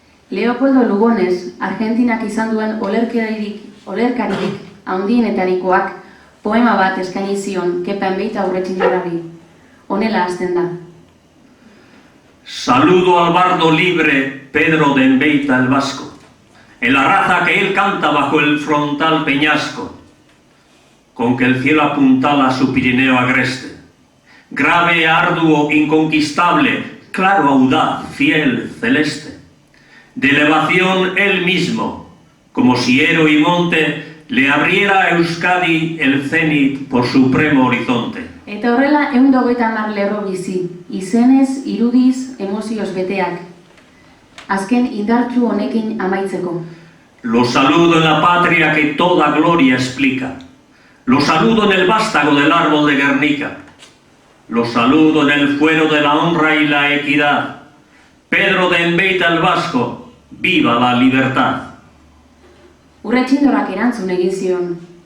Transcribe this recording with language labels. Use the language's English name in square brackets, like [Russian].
[Basque] Leopoldo Lugones, Argentinak izan duen olerkaririk handienetarikoak poema bat eskaini zion Kepa Enbeita Urretxindorari. Honela hasten da. [Spanish] Saludo al bardo libre Pedro de Enbeita el Vasco, en la raza que él canta bajo el frontal peñasco, con que el cielo apuntala su Pirineo agreste. Grave, arduo, inconquistable, claro, audaz, fiel, celeste. De elevación él mismo, como si Ero y monte, le abriera a Euskadi el cenit por supremo horizonte. [Basque] Eta horrela 150 lerro bizi, izenez, irudiz, emozioz beteak. Azken indartsu honekin amaitzeko. [Spanish] Lo saludo en la patria que toda gloria explica. Lo saludo en el vástago del árbol de Guernica. Lo saludo en el fuero de la honra y la equidad. Pedro de Enbeita el Vasco, viva la libertad. [Basque] Urretxindorak erantzun egin zion.